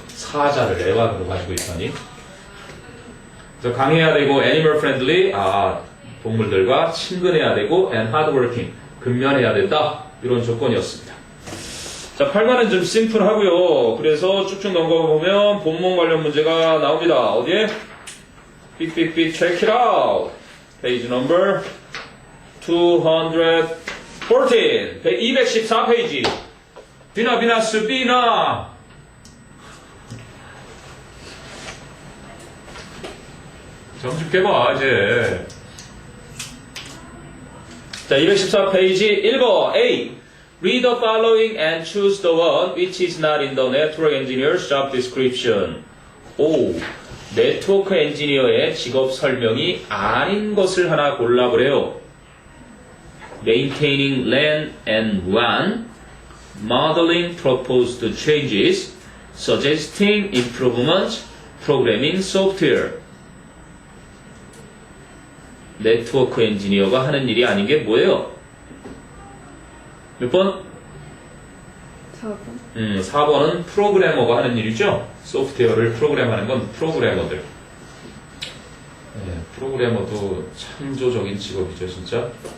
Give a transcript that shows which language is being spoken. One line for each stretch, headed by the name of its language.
Korean: 사자를 애완으로 가지고 있다니. 그래서 강해야 되고
English: animal friendly
Korean: 동물들과 친근해야 되고
English: and hardworking
Korean: 근면해야 된다. 이런 조건이었습니다. 자, 8번은 좀 심플하고요. 그래서 쭉쭉 넘어가 보면 본문 관련 문제가 나옵니다. 어디에?
English: 삑삑삑 check it out.
Korean: 페이지 넘버 214 214페이지 비나비나스 비나 점집 깨봐 이제. 자, 214페이지 1번 A.
English: Read the following and choose the one which is not in the network engineer's job description. O.
Korean: 네트워크 엔지니어의 직업 설명이 아닌 것을 하나 골라보래요.
English: Maintaining LAN and WAN, modeling proposed changes, suggesting improvements, programming software.
Korean: 네트워크 엔지니어가 하는 일이 아닌 게 뭐예요? 몇 번? 4번. 4번은 프로그래머가 하는 일이죠. 소프트웨어를 프로그램하는 건 프로그래머들. 네, 프로그래머도 창조적인 직업이죠, 진짜.